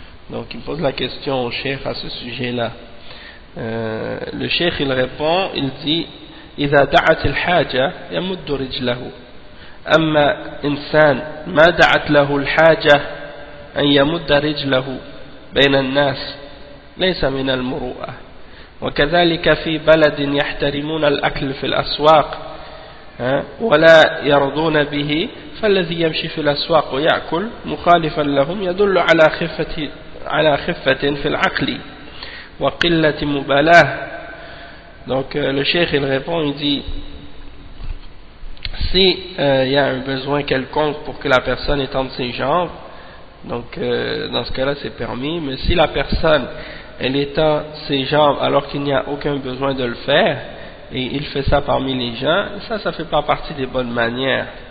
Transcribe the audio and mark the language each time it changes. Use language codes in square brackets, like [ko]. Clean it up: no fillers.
[fr] Donc il pose la question au cheikh à ce sujet-là. Le cheikh il répond, il dit: [ar] إذا دعت الحاجة يمد رجله أما إنسان ما دعت له الحاجة أن يمد رجله بين الناس ليس من المروءة. وكذلك في بلد يحترمون الأكل في الأسواق ولا يرضون به فالذي يمشي في الأسواق ويأكل مخالفا لهم يدل على خفة في العقل وقلة مبالاة. [fr] Donc le cheikh il répond, il dit: si il y a un besoin quelconque pour que la personne étende ses jambes, donc dans ce cas-là c'est permis. Mais si la personne elle étend ses jambes alors qu'il n'y a aucun besoin de le faire, et il fait ça parmi les gens, ça fait pas partie des bonnes manières.